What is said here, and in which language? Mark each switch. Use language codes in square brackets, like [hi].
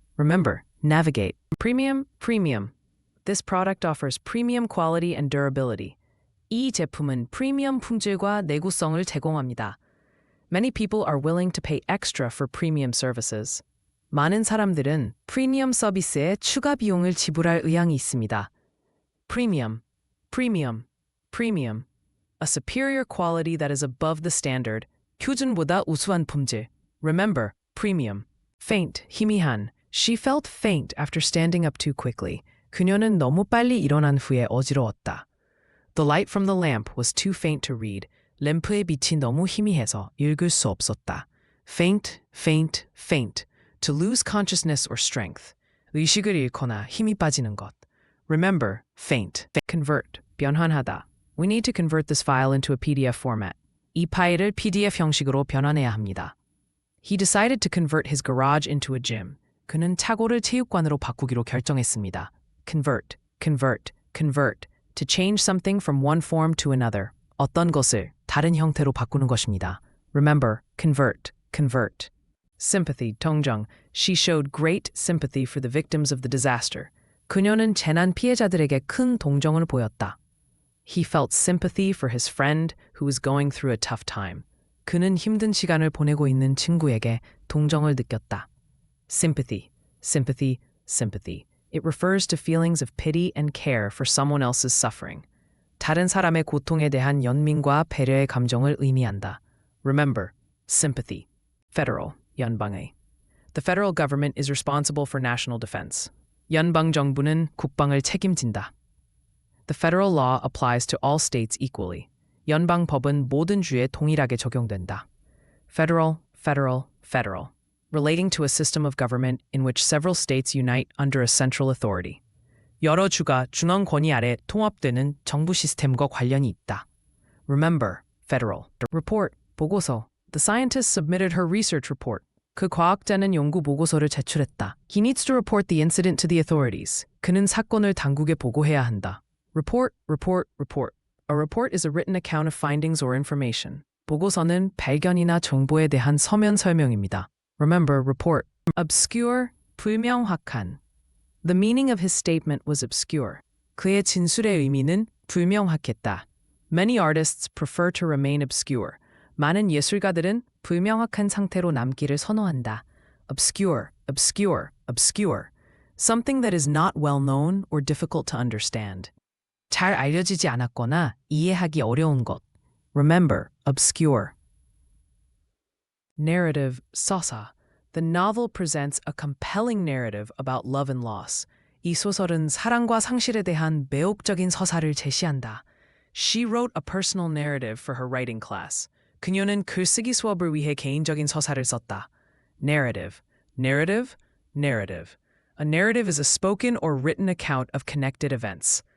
[en] Remember, navigate. Premium, premium. This product offers premium quality and durability. [ko] 이 제품은 프리미엄 품질과 내구성을 제공합니다. [en] Many people are willing to pay extra for premium services. [ko] 많은 사람들은 프리미엄 서비스에 추가 비용을 지불할 의향이 있습니다. [en] Premium, premium. premium, a superior quality that is above the standard, [ko] 표준보다 우수한 품질. [en] Remember, premium. Faint, 희미한. She felt faint after standing up too quickly. [ko] 그녀는 너무 빨리 일어난 후에 어지러웠다. [en] The light from the lamp was too faint to read. [ko] 램프의 빛이 너무 희미해서 읽을 수 없었다. [en] Faint, faint, faint. To lose consciousness or strength. [ko] 의식을 잃거나 힘이 빠지는 것. [en] Remember, faint. Convert, 변환하다. We need to convert this file into a PDF format. [ko] 이 파일을 PDF 형식으로 변환해야 합니다. [en] He decided to convert his garage into a gym. [ko] 그는 차고를 체육관으로 바꾸기로 결정했습니다. [en] Convert, convert, convert. To change something from one form to another. [ko] 어떤 것을 다른 형태로 바꾸는 것입니다. [en] Remember, convert, convert. Sympathy, 동정. She showed great sympathy for the victims of the disaster. [ko] 그녀는 재난 피해자들에게 큰 동정을 보였다. [en] He felt sympathy for his friend who was going through a tough time. [ko] 그는 힘든 시간을 보내고 있는 친구에게 동정을 느꼈다. [en] Sympathy, sympathy, sympathy. It refers to feelings of pity and care for someone else's suffering. [ko] 다른 사람의 고통에 대한 연민과 배려의 감정을 의미한다. [en] Remember, sympathy. Federal, 연방의. The federal government is responsible for national defense. [ko] 연방 정부는 국방을 책임진다. [en] The federal law applies to all states equally. [ko] 연방 법은 모든 주에 동일하게 적용된다. [en] Federal, federal, federal. Relating to a system of government in which several states unite under a central authority. [ko] 여러 주가 중앙 권위 아래 통합되는 정부 시스템과 관련이 있다. [en] Remember, federal. Report, 보고서. The scientist submitted her research report. [ko] 그 과학자는 연구 보고서를 제출했다. [en] He needs to report the incident to the authorities. [ko] 그는 사건을 당국에 보고해야 한다. [en] Report, report, report. A report is a written account of findings or information. [ko] 보고서는 발견이나 정보에 대한 서면 설명입니다. [en] Remember, report. Obscure, 불명확한. The meaning of his statement was obscure. [ko] 그의 진술의 의미는 불명확했다. [en] Many artists prefer to remain obscure. [ko] 많은 예술가들은 불명확한 상태로 남기를 선호한다. [en] Obscure, obscure, obscure. Something that is not well known or difficult to understand. [ko] 잘 알려지지 않았거나 이해하기 어려운 것. [en] Remember, obscure. Narrative, 서사. The novel presents a compelling narrative about love and loss. [ko] 이 소설은 사랑과 상실에 대한 매혹적인 서사를 제시한다. [en] She wrote a personal narrative for her writing class. [ko] 그녀는 글쓰기 수업을 위해 개인적인 서사를 썼다. [en] Narrative, narrative, narrative. A narrative is a spoken or written account of connected events.